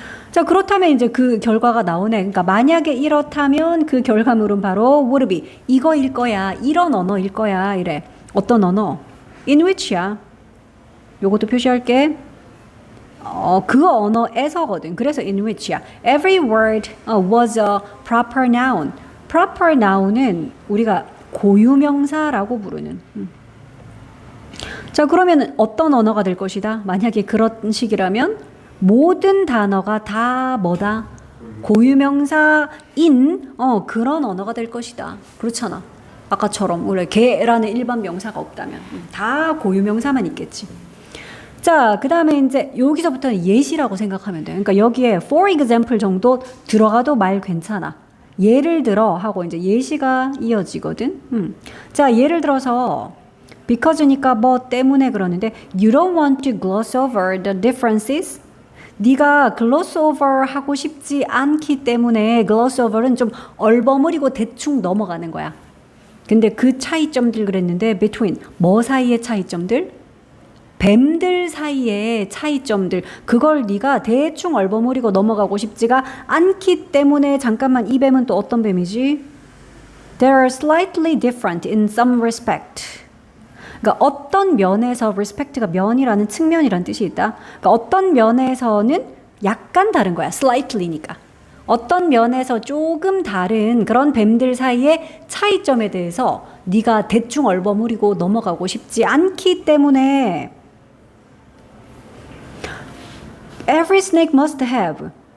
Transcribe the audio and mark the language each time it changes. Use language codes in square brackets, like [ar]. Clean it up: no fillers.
[ko] 자, 그렇다면 이제 그 결과가 나오네. 그러니까 만약에 이렇다면 그 결과물은 바로 [en] would be [ko] 이거일 거야. 이런 언어일 거야. 이래. 어떤 언어? [en] in which [ko] 야. 요것도 표시할게. 그 언어에서거든. 그래서 [en] in which [ko] 야. [en] Every word was a proper noun. [ko] proper noun은 우리가 고유명사라고 부르는. 자, 그러면 어떤 언어가 될 것이다? 만약에 그런 식이라면 모든 단어가 다 뭐다? 고유명사인 그런 언어가 될 것이다. 그렇잖아. 아까처럼 원래 개라는 일반 명사가 없다면 다 고유명사만 있겠지. 자, 그 다음에 이제 여기서부터는 예시라고 생각하면 돼. 그러니까 여기에 [en] for example [ko] 정도 들어가도 말 괜찮아. 예를 들어 하고 이제 예시가 이어지거든. 자, 예를 들어서 because니까 뭐 때문에 그러는데 [en] you don't want to gloss over the differences. [ko] 네가 [en] gloss over [ko] 하고 싶지 않기 때문에 gloss over는 좀 얼버무리고 대충 넘어가는 거야. 근데 그 차이점들 그랬는데 between 뭐 사이의 차이점들? 뱀들 사이의 차이점들, 그걸 네가 대충 얼버무리고 넘어가고 싶지가 않기 때문에 잠깐만 이 뱀은 또 어떤 뱀이지? [en] They are slightly different in some respect. [ko] 그러니까 어떤 면에서 respect가 면이라는 측면이라는 뜻이 있다. 그러니까 어떤 면에서는 약간 다른 거야. slightly니까. 어떤 면에서 조금 다른 그런 뱀들 사이의 차이점에 대해서 네가 대충 얼버무리고 넘어가고 싶지 않기 때문에 [en] Every snake must have.